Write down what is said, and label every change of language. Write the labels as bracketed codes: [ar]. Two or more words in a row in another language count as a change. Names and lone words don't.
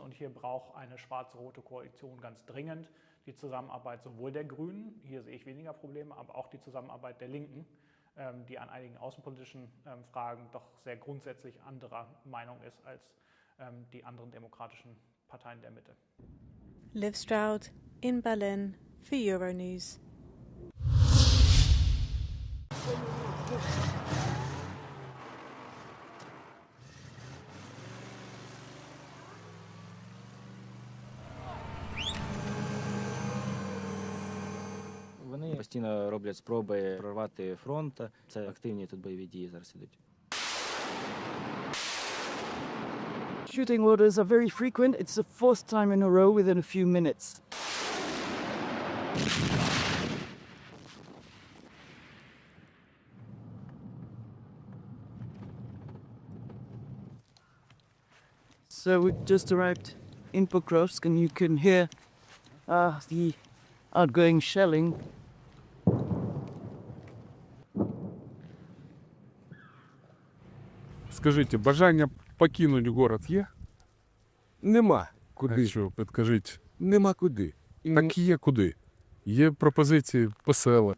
[de] Und hier braucht eine schwarz-rote Koalition ganz dringend die Zusammenarbeit sowohl der Grünen, hier sehe ich weniger Probleme, aber auch die Zusammenarbeit der Linken, die an einigen außenpolitischen Fragen doch sehr grundsätzlich anderer Meinung ist als die anderen demokratischen Parteien der Mitte. Liv Stroud in Berlin für Euronews. [uk] Вони постійно роблять спроби прорвати фронт. Це активні тут бойові дії зараз ідуть. [en] Shooting orders are very frequent. It's the fourth time in a row within a few minutes. So we just arrived in Pokrovsk and you can hear the outgoing shelling. [uk] Скажіть, бажання покинути город є? Нема куди. А що, підкажіть? Нема куди. Так є куди. Є пропозиції по селах.